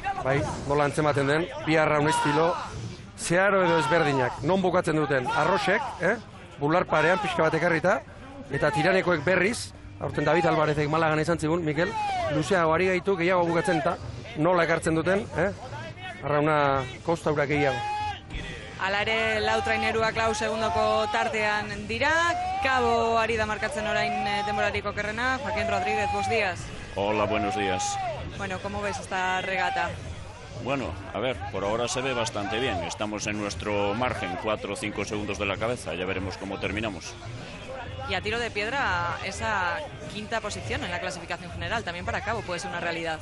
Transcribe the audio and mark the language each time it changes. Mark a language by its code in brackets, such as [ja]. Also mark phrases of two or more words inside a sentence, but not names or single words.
[eu] Bai, nola antzematen den, bi arraun estilo, zeharo edo ezberdinak, non bukatzen duten, arrosek, bular parean pixka bat ekarrita, eta Tiranekoek berriz, aurten David Alvarezek Malagan izan zigun, Mikel, luzeago ari gaitu, gehiago bukatzen eta nola ekartzen duten, arrauna kostaura gehiago. Hala ere, lau traineruak 4 segundoko tartean dira, Kabo ari da markatzen orain denborarik okerrena, [es] Joaquín Rodríguez, buenos días. Hola, buenos días. Bueno, ¿cómo ves esta regata? Bueno, a ver, por ahora se ve bastante bien. Estamos en nuestro margen, 4 o 5 segundos de la cabeza. Ya veremos cómo terminamos. Y a tiro de piedra, esa 5ª posición en la clasificación general, también para Cabo puede ser una realidad.